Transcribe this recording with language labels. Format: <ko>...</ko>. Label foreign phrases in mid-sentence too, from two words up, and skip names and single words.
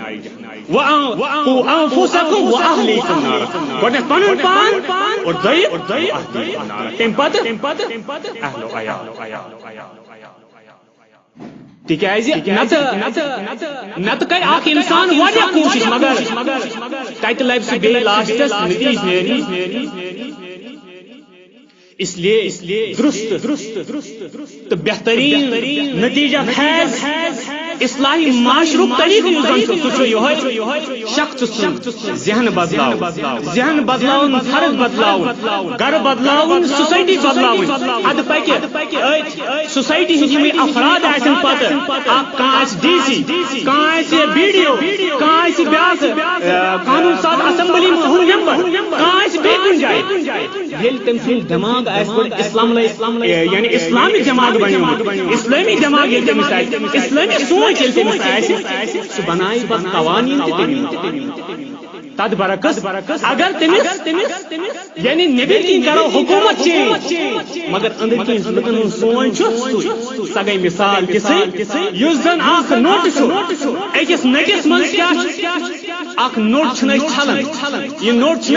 <ar>انفسکم واہلیکم نارا</ar> <ks>گۄڈنیٚتھ پنن پان اور دوٚیِم نارا تمہِ پتہٕ اہل و عیال تکیازِ نتہٕ کرِ اکھ انسان واریاہ کوٗشش مگر تتہِ لبہِ سُہ بیٚیہِ لاسٹس نتیٖجہٕ نیرِ</ks> <ur>اس لیے</ur> <ks>درست تو بہترین نتیجہ خیز اصلاحی معاشرک طریقہ یُس زن شخص سُنٛد ذہن بدلاون فرد بدلاون گھر بدلاون سوسائٹی بدلاون ادٕ پکہِ سوسائٹی ہٕنٛدۍ یِمے افراد آسن پتہٕ اکھ کانٛہہ آسہِ ڈی سی کانٛہہ آسہِ بی ڈی او کانٛہہ آسہِ بیٛاکھ قانون ساز اسمبلی ہُنٛد ممبر کانٛہہ آسہِ بیٚیہِ کُنہِ جایہِ ییٚلہِ تٔمۍ سُنٛد دٮ۪ماغ اسلام یعنی اسلامی دماغ بنیومُت اسلامی دماغ ییٚلہِ تٔمِس آسہِ اسلامی سونچ ییٚلہِ تٔمِس آسہِ سُہ بنایہِ پتہٕ قوانیٖن تہِ تٔمی تد برعکس اگر تٔمِس یعنی نیٚبٕرۍ کِنۍ کرو حکوٗمت چینج مگر أنٛدٕرۍ کِنۍ لُکن ہُنٛد سونچ چھُ سۄ گٔے مثال تِژھٕے یُس زن اکھ نوٚٹ چھُ أکِس نٔٹِس منٛز کیاہ چھُ اکھ نوٚٹ چھُنہٕ أسۍ چھلان یہِ نوٚٹ چھُنہٕ</ks>